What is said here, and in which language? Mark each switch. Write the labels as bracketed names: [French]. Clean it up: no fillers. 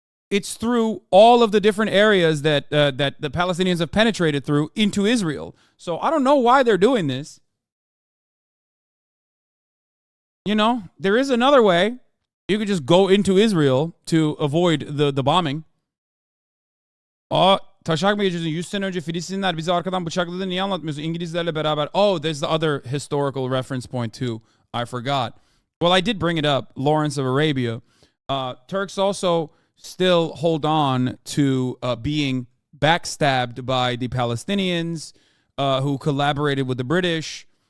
[English] It's through all of the different areas that the Palestinians have penetrated through into Israel. So I don't know why they're doing this. You know, there is another way. You could just go into Israel to avoid the bombing. [Turkish] Taşak mı geçiyorsun? 100 sene önce Filistinler bizi arkadan bıçakladı. Niye anlatmıyorsun? İngilizlerle beraber. [English] Oh, there's the other historical reference point too. I forgot. Well, I did bring it up. Lawrence of Arabia. Turks also still hold on to being backstabbed by the Palestinians who collaborated with the British.